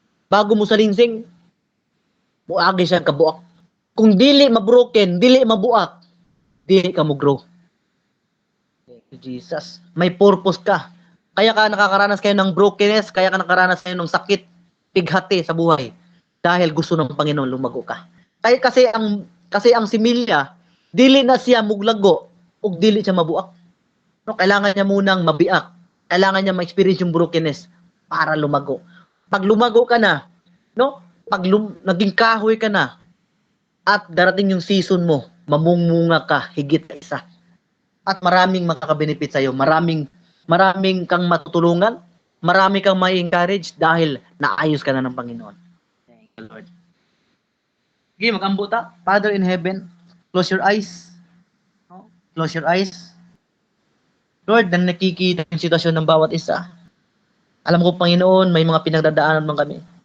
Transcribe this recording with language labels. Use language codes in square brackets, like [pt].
[ceb] Bago musalingsing, muagi siya kabuak. Kung dili mabroken, dili mabuak, dili ka mo grow. Jesus, may purpose ka. [tl] Kaya ka nakakaranas kayo ng brokenness, kaya ka nakaranas kayo ng sakit, pighati sa buhay. Dahil gusto ng Panginoon lumago ka. [ceb] Kaya kasi ang similya, dili na siya muglago ug dili siya mabuak. [tl] No, kailangan niya munang mabiak. Kailangan niya ma-experience yung brokenness para lumago. Pag lumago ka na, no? Pag naging kahoy ka na at darating yung season mo, mamungunga ka higit sa isa. At maraming makaka-benefit sa iyo, maraming kang matutulungan, marami kang mai-encourage dahil naayos ka na ng Panginoon. Thank you, Lord. [ceb] Sige, mag-ambo ta. [en] Father in heaven, close your eyes. No? Close your eyes. [tl] Lord, nang nakikita yung sitwasyon ng bawat isa, alam ko, Panginoon, may mga pinagdadaanan man kami.